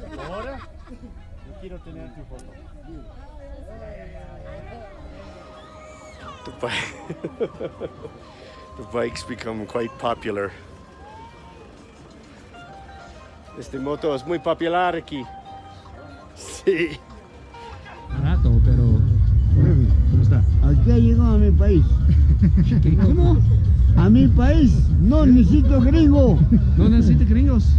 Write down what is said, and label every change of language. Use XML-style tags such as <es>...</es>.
<es>Ahora yo quiero tener tu foto.</es> <en>The bikes become quite popular.</en> <es>Este moto es muy popular aquí. Sí. Barato, pero... ¿Cómo está? Aquí ha llegado a mi país. ¿Cómo? A mi país no necesito gringo. ¿No necesita gringos?</es>